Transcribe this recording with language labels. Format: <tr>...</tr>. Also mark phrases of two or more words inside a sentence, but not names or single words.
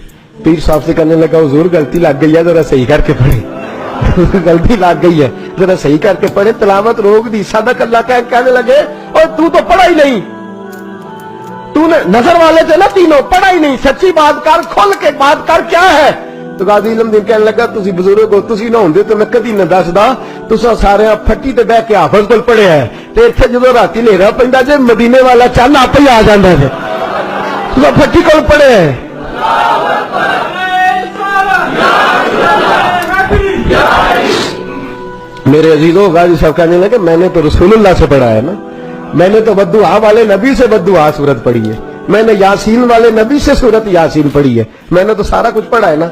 <ur>پیر صاحب سے کہنے لگا حضور غلطی لگ گئی ہے، ذرا صحیح کر کے پڑھے، غلطی لگ گئی ہے ذرا صحیح کر کے پڑھے، تلاوت روک دی،</ur> <ar>صدق اللہ</ar> <ur>کہنے لگے اور تو پڑھا ہی نہیں، تو نے نظر والے تھے نا تینوں، پڑھا ہی نہیں، سچی بات کر، کھل کے بات کر، کیا ہے؟</ur> <pa>تو غازی علم دین کہنے لگا تسی بزرگ ہو، تسی نہ ہوندے تو میں کدی نہ دسدا، تساں سارے پھٹی تے بیٹھ کے حافظ کول پڑھیا ہے، تے ایتھے جدوں راتی ہنیرا پیندا جے مدینے والا چن آپ ہی آ جاندا ہے، تساں پھٹی کول پڑھے ہے۔</pa> <ur>میرے عزیزوں غازی صاحب کہنے لگے میں نے تو رسول اللہ سے پڑھا ہے نا، میں نے تو بددعا والے نبی سے بددعا سورت پڑھی ہے، میں نے یاسین والے نبی سے سورت یاسین پڑھی ہے، میں نے تو سارا کچھ پڑھا ہے نا۔</ur>